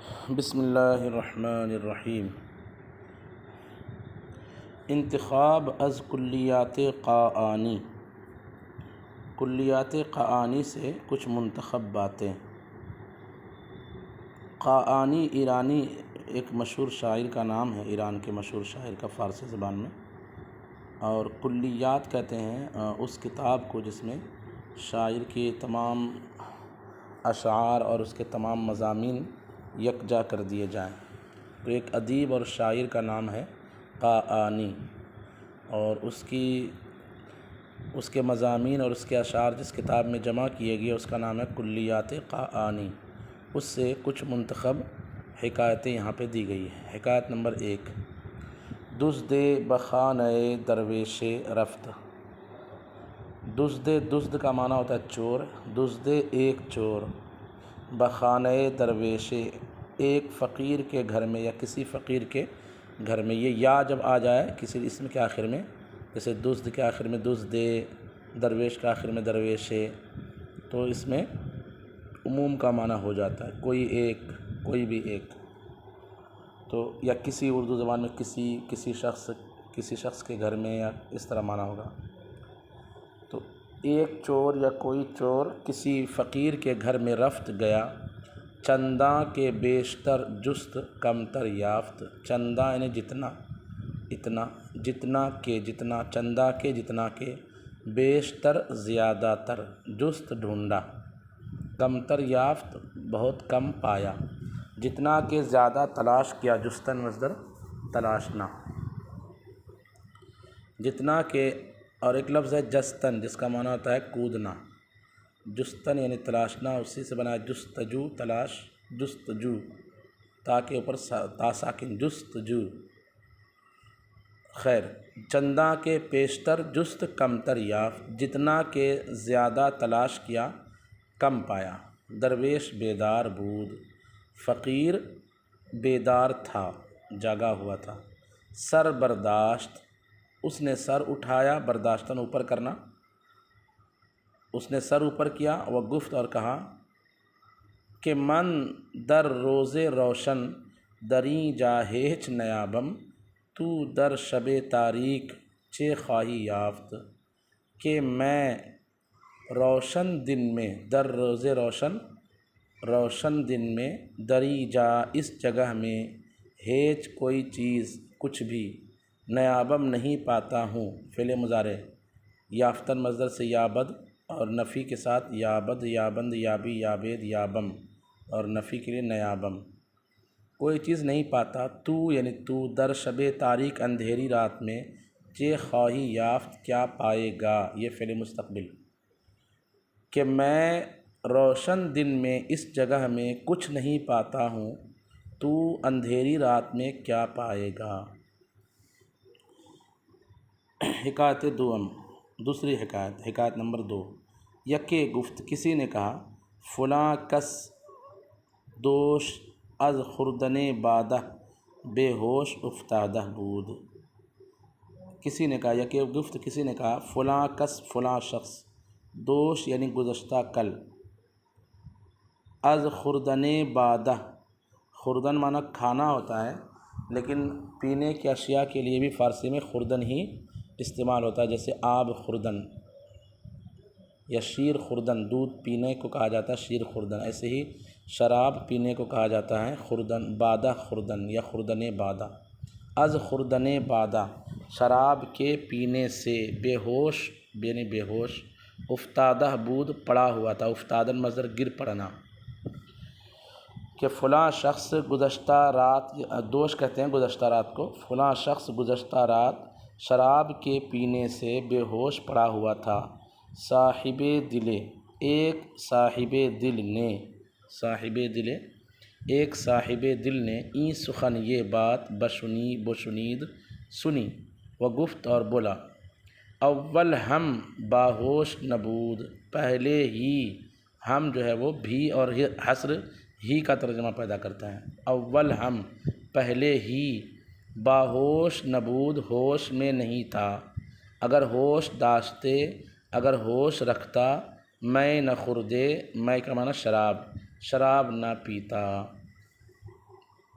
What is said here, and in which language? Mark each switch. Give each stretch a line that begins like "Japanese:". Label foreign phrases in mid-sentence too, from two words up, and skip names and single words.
Arabic: بسم اللہ الرحمن الرحیم۔
Persian: انتخاب از کلیات قاآنی،
Urdu: کلیات قاآنی سے کچھ منتخب باتیں۔ قاآنی ایرانی ایک مشہور شاعر کا نام ہے، ایران کے مشہور شاعر کا فارسی زبان میں، اور کلیات کہتے ہیں اس کتاب کو جس میں شاعر کی تمام اشعار اور اس کے تمام مضامین یکجا کر دیے جائیں۔ تو ایک ادیب اور شاعر کا نام ہے قاآنی، اور اس کے مضامین اور اس کے اشعار جس کتاب میں جمع کیے گئے اس کا نام ہے کلیات قاآنی۔ اس سے کچھ منتخب حکایتیں یہاں پہ دی گئی ہیں۔ حکایت نمبر 1،
Persian: دزد بخانہ درویش رفت۔
Urdu: دزد کا معنی ہوتا ہے چور، دزد ایک چور،
Persian: بخانہ درویش
Urdu: ایک فقیر کے گھر میں یا کسی فقیر کے گھر میں۔ یہ یا جب آ جائے کسی اسم کے آخر میں، جیسے دزد کے آخر میں دزد، درویش کے آخر میں درویش، تو اس میں عموم کا معنی ہو جاتا ہے، کوئی ایک، کوئی بھی ایک۔ تو یا کسی اردو زبان میں کسی شخص کے گھر میں، یا اس طرح معنی ہوگا۔ تو ایک چور یا کوئی چور کسی فقیر کے گھر میں رفت گیا،
Persian: چنداں کے بیشتر جست کمتر یافت۔
Urdu: چنداں یعنی جتنا، اتنا، جتنا کے جتنا، چندہ کے جتنا کے، بیشتر زیادہ تر، جست ڈھونڈا،
Persian: کمتر یافت
Urdu: بہت کم پایا۔ جتنا کے زیادہ تلاش کیا، جستن مصدر تلاشنا، جتنا کے، اور ایک لفظ ہے جستن جس کا معنی ہوتا ہے کودنا۔ جستن یعنی تلاشنا، اسی سے بنا ہے جستجو، تلاش، جستجو، تاکہ اوپر تا ساکن، جستجو۔
Persian: خیر، چنداں کے پیشتر جست کمتر یافت،
Urdu: جتنا کے زیادہ تلاش کیا کم پایا۔
Persian: درویش بیدار بود،
Urdu: فقیر بیدار تھا، جاگا ہوا تھا۔
Persian: سر برداشت،
Urdu: اس نے سر اٹھایا، برداشتاً اوپر کرنا، اس نے سر اوپر کیا، وہ گفت اور کہا کہ
Persian: من در روز روشن دریں جا ہیچ نیابم، تو در شب تاریک چے خواہی یافت۔
Urdu: کہ میں روشن دن میں،
Persian: در روز روشن،
Urdu: روشن دن میں،
Persian: دری جا
Urdu: اس جگہ میں، ہیچ کوئی چیز، کچھ بھی، نیابم نہیں پاتا ہوں، فعل مضارع، یافتن مصدر سے یابد، اور نفی کے ساتھ
Persian: یابد، یابند، یابی، یابید، یابم،
Urdu: اور نفی کے لیے نیابم، کوئی چیز نہیں پاتا۔ تو یعنی تو،
Persian: در شب تاریک
Urdu: اندھیری رات میں،
Persian: چے خواہی یافت
Urdu: کیا پائے گا، یہ فعل مستقبل، کہ میں روشن دن میں اس جگہ میں کچھ نہیں پاتا ہوں، تو اندھیری رات میں کیا پائے گا۔
Persian: حکایت دوم،
Urdu: دوسری حکایت، حکایت نمبر 2،
Persian: یکے گفت،
Urdu: کسی نے کہا،
Persian: فلاں کس دوش از خوردن بادہ بے ہوش افتادہ بود۔
Urdu: کسی نے کہا،
Persian: یکے گفت
Urdu: کسی نے کہا،
Persian: فلاں کس
Urdu: فلاں شخص، دوش یعنی گزشتہ کل،
Persian: از خوردن بادہ،
Urdu: خوردن معنی کھانا ہوتا ہے، لیکن پینے کی اشیاء کے لیے بھی فارسی میں خوردن ہی استعمال ہوتا ہے، جیسے
Persian: آب خوردن
Urdu: یا
Persian: شیر خوردن،
Urdu: دودھ پینے کو کہا جاتا ہے
Persian: شیر خوردن،
Urdu: ایسے ہی شراب پینے کو کہا جاتا ہے خوردن،
Persian: بادہ خوردن یا خوردن بادہ۔ از خوردن بادہ،
Urdu: شراب کے پینے سے، بے ہوش یعنی بے ہوش،
Persian: افتادہ بود
Urdu: پڑا ہوا تھا، افتادن مصدر گر پڑنا، کہ فلاں شخص گزشتہ رات، دوش کہتے ہیں گزشتہ رات کو، فلاں شخص گزشتہ رات شراب کے پینے سے بے ہوش پڑا ہوا تھا۔ صاحب دل، ایک صاحب دل نے، صاحب دل، ایک صاحب دل نے،
Persian: این سخن
Urdu: یہ بات، بشنید سنی،
Persian: و گفت
Urdu: اور بولا،
Persian: اول ہم باہوش نبود،
Urdu: پہلے ہی، ہم جو ہے وہ بھی اور حسر ہی کا ترجمہ پیدا کرتا ہے۔
Persian: اول ہم،
Urdu: پہلے ہی،
Persian: باہوش نبود
Urdu: ہوش میں نہیں تھا،
Persian: اگر ہوش داشتے،
Urdu: اگر ہوش رکھتا،
Persian: میں نہ خوردے،
Urdu: میں کا معنی شراب، شراب نہ پیتا۔